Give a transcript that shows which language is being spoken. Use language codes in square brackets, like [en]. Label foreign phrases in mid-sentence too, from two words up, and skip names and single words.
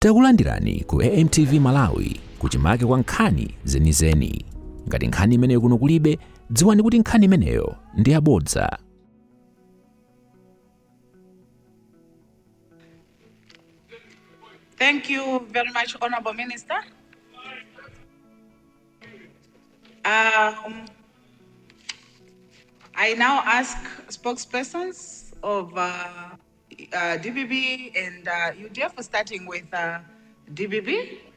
[ny] Takulandirani ku AMTV Malawi kuchimake kwa nkhani zenizeni. Ngati nkhani imeneyo kuno kulibe, dziwani kuti nkhani imeneyo ndi yabodza. [en] Thank you very much, Honorable Minister. I now ask spokespersons of DBB and UDF, starting with DBB.